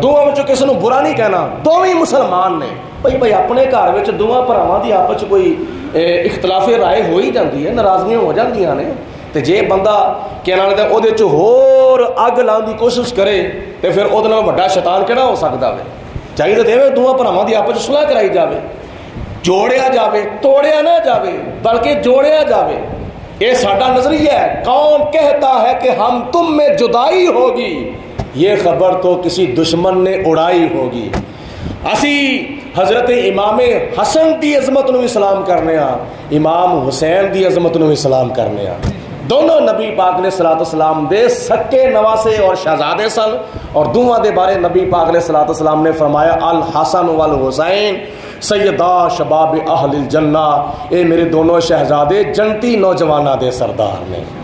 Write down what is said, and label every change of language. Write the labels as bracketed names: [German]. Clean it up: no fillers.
[Punjabi] دونوں وچوں کسی نو برا نہیں کہنا دوویں مسلمان نے. بھائی اپنے گھر وچ دونوں بھراواں دی آپس وچ کوئی اختلاف رائے ہو ہی جاندی ہے ناراضگیاں ہو جاندیاں نے. تے جے بندہ کہنا نے او دے چ ہور اگ لاؤن دی کوشش کرے تے پھر او دے نال وڈا شیطان کیڑا ہو سکدا وے. چاہیے تے دونوں بھراواں دی آپس وچ صلح کرائی جاوے جوڑیا جاوے توڑیا نہ جاوے بلکہ جوڑیا جاوے. یہ ساڈا نظریہ ہے. [Urdu] کون کہتا ہے کہ ہم تم میں جدائی ہوگی یہ خبر تو کسی دشمن نے اڑائی ہوگی. [Punjabi] اسی حضرت امام حسن دی عظمت نو سلام کرنے ہاں امام حسین دی عظمت نو سلام کرنے ہاں. دونوں نبی پاک علیہ الصلوۃ والسلام دے سکے نواسے اور شہزادے سن. اور دونوں دے بارے نبی پاک علیہ الصلوۃ والسلام نے فرمایا [Arabic] الحسن والحسین سیدہ شباب اہل الجنہ [Punjabi] اے میرے دونوں شہزادے جنتی نوجوانہ دے سردار نے.